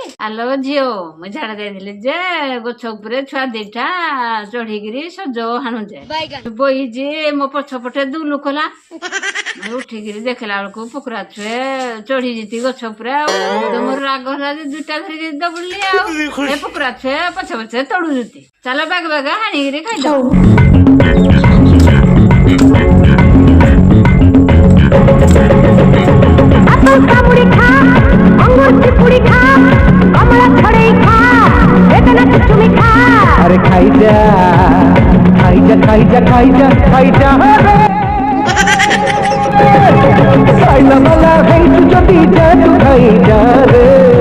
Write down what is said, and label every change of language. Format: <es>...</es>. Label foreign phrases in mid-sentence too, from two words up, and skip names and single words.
<or>ଆଲୋ ଝିଅ ମୁଁ ଝାଡା ଯାଇଥିଲି ଯେ ଗଛ ଉପରେ ଛୁଆ ଦିଟା ଚଢିକିରି ସଜ ହାଣୁଛେ ବହିଛି ମୋ ପଛ ପଟେ ଦୁଲୁ କଲା ଉଠିକିରି ଦେଖିଲା ବେଳକୁ ପୁକୁରା ଛୁଏ ଚଢି ଯିତି ଗଛ ଉପରେ ଆଉ ମୋର ରାଗ ହେଲା ଯେ ଦୁଇଟା ଧରିକି ଦବୁଲି ଆଉ ଏ ପୁକୁରା ଛୁଏ ପଛେ ପଛେ ତଡୁଛନ୍ତି ଚାଲ ବାଗ ବାଗ ହାଣିକିରି ଖାଇଦଉ।</or> <hi>अरे खाई जा खाई जा खाई जा खाई जा खाई जा खाइला वाला है तू जल्दी जा तू खाई जा रे।</hi>